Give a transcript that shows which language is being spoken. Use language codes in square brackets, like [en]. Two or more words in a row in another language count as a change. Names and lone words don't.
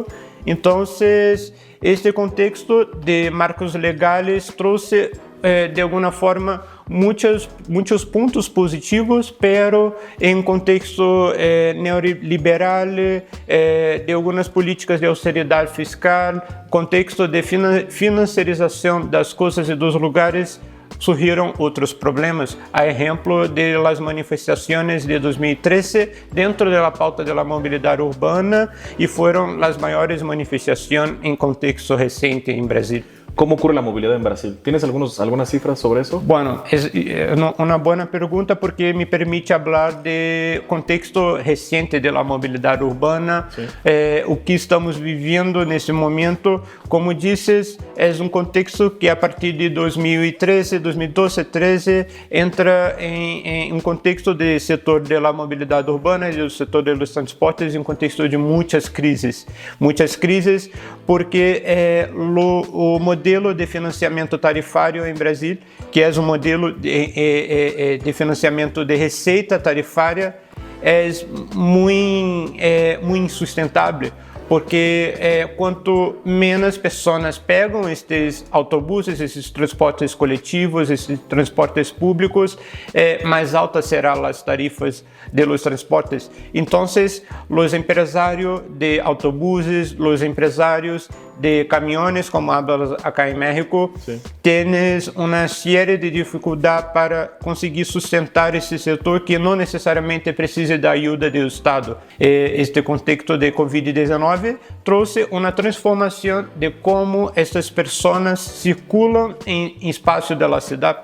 [pt] Então, este contexto de marcos legais trouxe, de alguma forma, muitos pontos positivos, pero em um contexto neoliberal, de algumas políticas de austeridade fiscal, contexto de financiarização das coisas e dos lugares, surgiram outros problemas. A exemplo de las manifestações de 2013 dentro da pauta da mobilidade urbana e foram as maiores manifestações em contexto recente em Brasil. [es] ¿Cómo ocurre la movilidad en Brasil? ¿Tienes algunas cifras sobre eso? Bueno, es una buena pregunta porque me permite hablar de contexto reciente de la movilidad urbana, sí. [pt] O que estamos viviendo nesse momento. [es] Como dices, es un contexto que a partir de 2013, 2012, 2013, entra en un contexto de setor de la movilidad urbana y del sector de los transportes en un contexto de muchas crises [pt] porque o modelo de financiamento tarifário em Brasil, que é um modelo de financiamento de receita tarifária, é muito insustentável, porque quanto menos pessoas pegam estes autobuses, esses transportes coletivos, esses transportes públicos, mais altas serão as tarifas de los transportes. Então, os empresários de autobuses, os empresários de caminhões, [es] como hablas acá em México, [pt] têm uma série de dificuldades para conseguir sustentar esse setor que não necessariamente precisa da ajuda do Estado. Este contexto de Covid-19 trouxe uma transformação de como essas pessoas circulam em espaço da cidade.